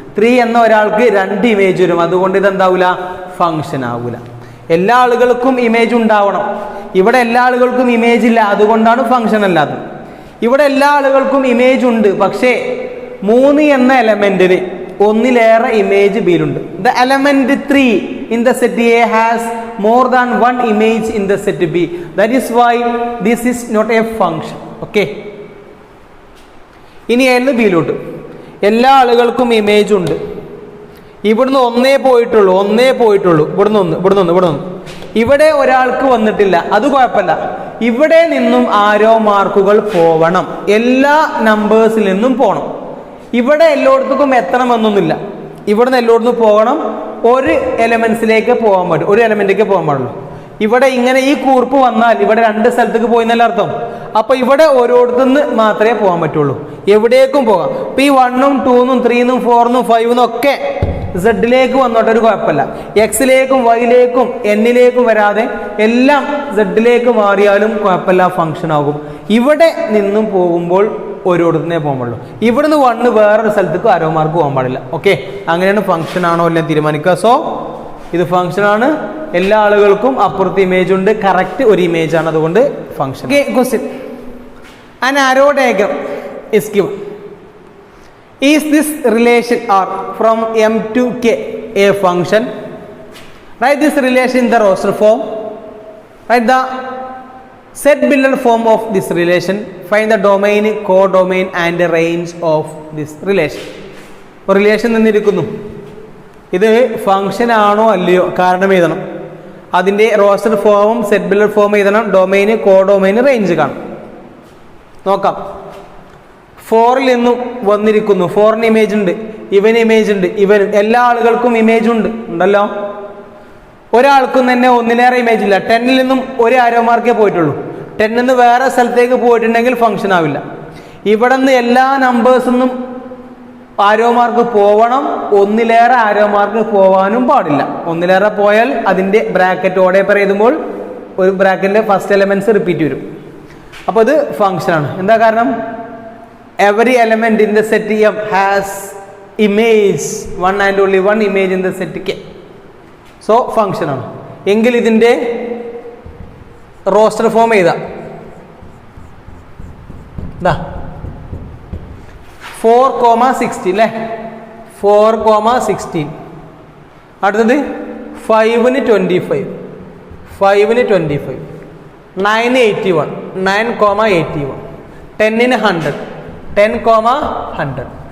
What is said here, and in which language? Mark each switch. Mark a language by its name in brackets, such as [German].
[Malayalam] 3 എന്ന ഒരാൾക്ക് 2 ഇമേജ് വരും, അതുകൊണ്ട് ഇതെന്താവൂല, ഫംഗ്ഷൻ ആവൂല. എല്ലാ ആളുകൾക്കും ഇമേജ് ഉണ്ടാവണം. ഇവിടെ എല്ലാ ആളുകൾക്കും ഇമേജ് ഇല്ല, അതുകൊണ്ടാണ് ഫംഗ്ഷൻ അല്ലാത്തത്. ഇവിടെ എല്ലാ ആളുകൾക്കും ഇമേജ് ഉണ്ട്, പക്ഷേ 3 എന്ന എലമെന്റിന് ഒന്നിലേറെ image ബിയിലുണ്ട്. [English] The element 3 in the set A has more than one image in the set B. That is why this is not a function. Okay. [Malayalam] ഇനി എൽ ബിയിലോട്ട് എല്ലാ ആളുകൾക്കും ഇമേജ് ഉണ്ട്. ഇവിടുന്ന് ഒന്നേ പോയിട്ടുള്ളൂ, ഇവിടുന്ന് ഇവിടെ ഒരാൾക്ക് വന്നിട്ടില്ല, അത് കുഴപ്പമില്ല. ഇവിടെ നിന്നും ആരോ മാർക്കുകൾ പോവണം, എല്ലാ നമ്പേഴ്സിൽ നിന്നും പോകണം. ഇവിടെ എല്ലായിടത്തും എത്തണമെന്നൊന്നുമില്ല, ഇവിടുന്ന് എല്ലായിടത്തും പോകണം. ഒരു എലമെന്റ്സിലേക്ക് പോകാൻ പറ്റും, ഒരു എലമെന്റിലേക്ക് പോകാൻ പാടുള്ളൂ. ഇവിടെ ഇങ്ങനെ ഈ കൂർപ്പ് വന്നാൽ ഇവിടെ 2 സ്ഥലത്തേക്ക് പോയി എന്നല്ല അർത്ഥം. അപ്പൊ ഇവിടെ ഓരോരുത്തുനിന്ന് മാത്രമേ പോകാൻ പറ്റുള്ളൂ, എവിടേക്കും പോകാം. ഇപ്പൊ ഈ 1-ഉം 2-നും 3-നും 4-നും 5-നും ഒക്കെ സെഡിലേക്ക് വന്നോട്ട് ഒരു കുഴപ്പമില്ല. എക്സിലേക്കും വൈയിലേക്കും എന്നിലേക്കും വരാതെ എല്ലാം സെഡിലേക്ക് മാറിയാലും കുഴപ്പമില്ല, ഫംഗ്ഷൻ ആകും. ഇവിടെ നിന്നും പോകുമ്പോൾ ഓരോരുത്തരേ പോകാൻ പാടുള്ളൂ. ഇവിടുന്ന് 1 വേറൊരു സ്ഥലത്തേക്ക് ആരോ മാർക്ക് പോകാൻ പാടില്ല. ഓക്കെ, അങ്ങനെയാണ് ഫംഗ്ഷൻ ആണോ എല്ലാം തീരുമാനിക്കുക. സോ ഇത് ഫംഗ്ഷൻ ആണ്, എല്ലാ ആളുകൾക്കും അപ്പുറത്ത് ഇമേജ് ഉണ്ട്, കറക്റ്റ് ഒരു ഇമേജ് ആണ്, അതുകൊണ്ട് function. Question, [English] an arrow diagram is given. Is this relation R from M to K a function? Write this relation in the roster form. Write the set builder form of this relation. Find the domain, codomain and the range of this relation. [Malayalam] Relation നിന്നിരിക്കുന്നു, ഇത് function ആണോ അല്ലയോ കാരണം എഴുതണം. അതിൻ്റെ roster ഫോമും set builder form എഴുതണം. Domain, കോഡൊമൈന്, range കാണും. നോക്കാം. 4-ൽ നിന്നും വന്നിരിക്കുന്നു, 4-ന് ഇമേജ് ഉണ്ട്, ഇവന് ഇമേജ് ഉണ്ട്, ഇവനും എല്ലാ ആളുകൾക്കും ഇമേജ് ഉണ്ടല്ലോ. ഒരാൾക്കും തന്നെ ഒന്നിലേറെ ഇമേജ് ഇല്ല. 10-ൽ നിന്നും ഒരു ആരോ മാർക്കേ പോയിട്ടുള്ളൂ. 10 നിന്ന് വേറെ സ്ഥലത്തേക്ക് പോയിട്ടുണ്ടെങ്കിൽ ഫംഗ്ഷൻ ആവില്ല. ഇവിടെ നിന്ന് എല്ലാ നമ്പേഴ്സിൽ നിന്നും ആരോ മാർക്ക് പോവണം, ഒന്നിലേറെ ആരോ മാർക്ക് പോവാനും പാടില്ല. ഒന്നിലേറെ പോയാൽ അതിൻ്റെ ബ്രാക്കറ്റ് ഓടെ പെയർ എഴുതുമ്പോൾ ഒരു ബ്രാക്കറ്റിൻ്റെ ഫസ്റ്റ് എലമെന്റ്സ് റിപ്പീറ്റ് വരും. അപ്പോൾ ഇത് ഫംഗ്ഷനാണ്. എന്താ കാരണം? [English] every element in the set M has image, one and only one image in the set K. So function ആണ്. [Malayalam] എങ്കിൽ ഇതിൻ്റെ റോസ്റ്റർ ഫോം ചെയ്താ 4,16 അല്ലേ, 4,16. അടുത്തത് 5-ന് 25, 5-ന് 25, 9-ന് 81, 9,81, 10-ന് 100, 10,100.